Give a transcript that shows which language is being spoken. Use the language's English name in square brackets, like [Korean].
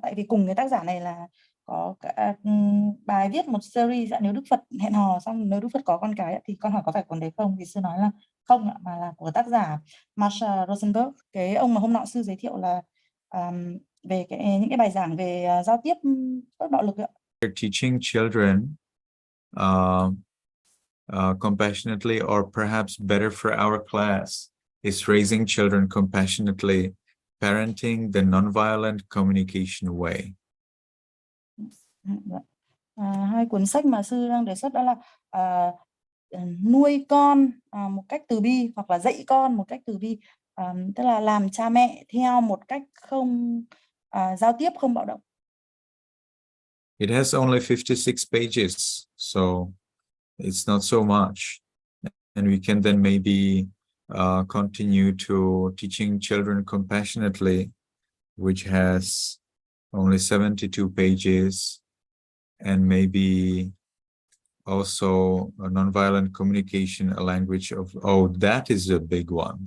[Vietnamese] Tại vì cùng cái tác giả này là có cả, bài viết một series Nếu Đức Phật Hẹn Hò, xong Nếu Đức Phật Có Con Cái, thì con hỏi có phải cuốn đấy không, thì sư nói là không ạ, mà là của tác giả Marshall Rosenberg. Cái ông mà hôm nọ sư giới thiệu là về những cái bài giảng về giao tiếp bất bạo lực ạ. [English] Teaching children compassionately, or perhaps better for our class, is raising children compassionately, parenting the nonviolent communication way. [Vietnamese] Hai cuốn sách mà sư đang đề xuất đó là nuôi con một cách từ bi, hoặc là dạy con một cách từ bi, tức là làm cha mẹ theo một cách không giao tiếp không bạo động. [English] It has only 56 pages, so it's not so much, and we can then maybe continue to teaching children compassionately, which has only 72 pages, and maybe also a nonviolent communication, a language of, that is a big one.